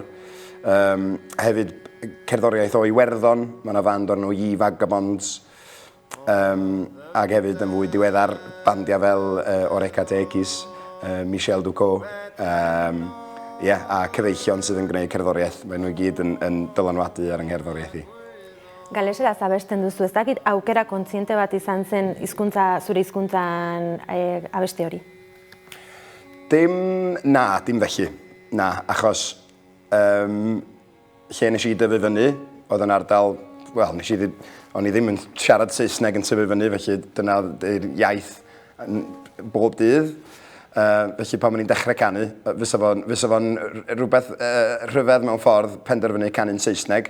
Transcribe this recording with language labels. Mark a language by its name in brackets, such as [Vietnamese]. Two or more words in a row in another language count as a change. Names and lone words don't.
[Welsh] Hefyd cerddoriaeth o Iwerddon, mae yna fand o'r enw Ye Vagabonds. Ac hefyd yn fwy diweddar bandiau fel Oreca Tegis, Michel Ducot, a cyfeillion sydd yn gwneud cerddoriaeth. Mae nhw i gyd yn dylanwadu ar yng ngherddoriaeth i. [Basque] Galeseraz abesten duzu, ez dakit aukera kontziente bat izan zen zure hizkuntzan abeste hori? [Welsh] Dim felly. Na, achos lle nes i dyfu fyny, oedd yn ardal, wel, o'n i ddim yn siarad Saesneg yn tyfu fyny, felly dyna'r iaith bob dydd. Felly pan o'n i'n dechrau canu, fysa fo'n rhywbeth rhyfedd mewn ffordd penderfynu canu'n Saesneg.